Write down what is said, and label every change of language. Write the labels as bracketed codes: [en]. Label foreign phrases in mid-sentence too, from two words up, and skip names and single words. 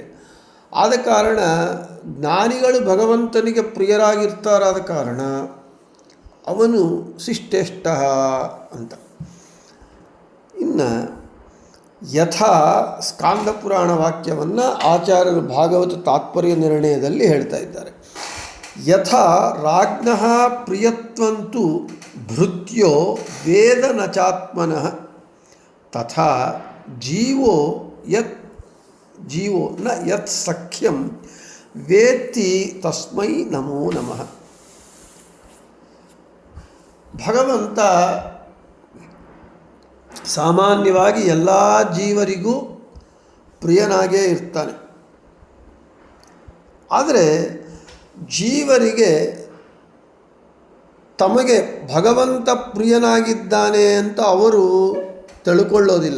[kn] ಆದ ಕಾರಣ ಜ್ಞಾನಿಗಳು ಭಗವಂತನಿಗೆ ಪ್ರಿಯರಾಗಿರ್ತಾರಾದ ಕಾರಣ ಅವನು ಶಿಷ್ಟೇಷ್ಟ ಅಂತ. ಇನ್ನು ಯಥಾ ಸ್ಕಾಂದ ಪುರಾಣ ವಾಕ್ಯವನ್ನು ಆಚಾರ್ಯರು ಭಾಗವತ ತಾತ್ಪರ್ಯ ನಿರ್ಣಯದಲ್ಲಿ ಹೇಳ್ತಾ ಇದ್ದಾರೆ. [sa] ಯಥಾ ರಾಜ್ಞಃ ಪ್ರಿಯತ್ವಂತು ಭೃತ್ಯೋ ವೇದ ನ ಚಾತ್ಮನಃ ತಥಾ ಜೀವೋ ನ ಯತ್ ಸಖ್ಯಂ ವೇತ್ತಿ ತಸ್ಮೈ ನಮೋ ನಮಃ. [kn] ಭಗವಂತ ಸಾಮಾನ್ಯವಾಗಿ ಎಲ್ಲ ಜೀವರಿಗೂ ಪ್ರಿಯನಾಗೇ ಇರ್ತಾನೆ. ಆದರೆ ಜೀವರಿಗೆ ತಮಗೆ ಭಗವಂತ ಪ್ರಿಯನಾಗಿದ್ದಾನೆ ಅಂತ ಅವರು ತಿಳ್ಕೊಳ್ಳೋದಿಲ್ಲ.